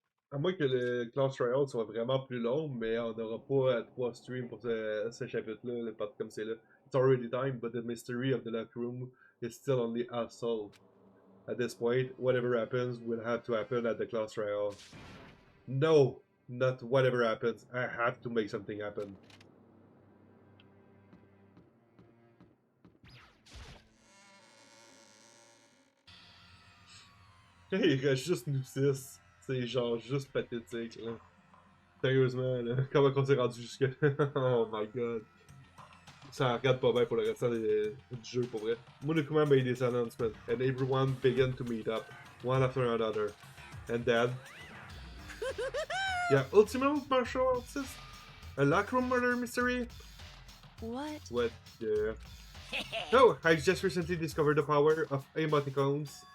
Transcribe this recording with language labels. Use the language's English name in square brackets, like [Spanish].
[French] À moins que le class trial soit vraiment plus long, mais on n'aura pas 3 streams pour ce chapitre-là, le part comme c'est là. [English] It's already time, but the mystery of the locker room is still only half solved. At this point, whatever happens will have to happen at the class trial. No, not whatever happens. I have to make something happen. [French] Hey, il reste juste nous 6. C'est genre juste pathétique, là. Sérieusement, là. Comment on s'est rendu jusque là? [English] Oh my god. [French] Ça regarde pas bien pour le restant du jeu, pour vrai. [English] Monokuma made his announcement, and everyone began to meet up, one after another. And then... yeah, ultimate martial artist? A locker room murder mystery? What? What the... No, I just recently discovered the power of emoticons.